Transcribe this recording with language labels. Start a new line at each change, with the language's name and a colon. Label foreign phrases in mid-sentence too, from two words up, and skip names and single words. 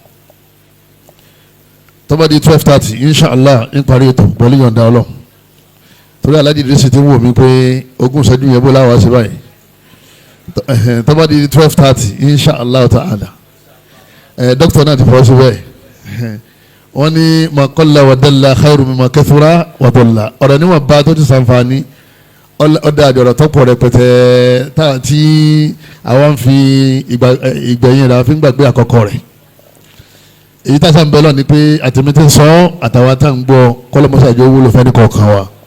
Yoruba: tó bá di 12:30 inshallah ń parí ètò pẹ̀lú yọ̀ǹda Ọlọ́run. torí alájí ìdírísì ti ń wò mí pé ogún ìṣẹ́jú yẹn bó láwàá sí báyìí. tó bá di 12:30
Arabic: إن شاء الله تعالى.
Yoruba: dókítà náà ti fọwọ́ sí bẹ́ẹ̀.
Arabic: wọ́n ní ما قل ودل خير مما كثر ودل.
Yoruba: ọ̀rọ̀ níwọ̀n bá tó ti sànfàní ọ̀dà àjọ̀rọ̀ tọ́pọ̀ rẹpẹtẹ tí àwọn fi ìgbẹ̀yìn rẹ̀ fi ń gbàgbé àkọ́kọ́ rẹ̀. èyí tá a sàn bẹ́ẹ̀ lọ ni pé àtẹ̀mẹ́tẹ̀ sọ àtàwọn tá à ń gbọ́ kọ́lọ́mọ́sàjọ́ wúlò fẹ́ni kọ̀ọ̀kan wa.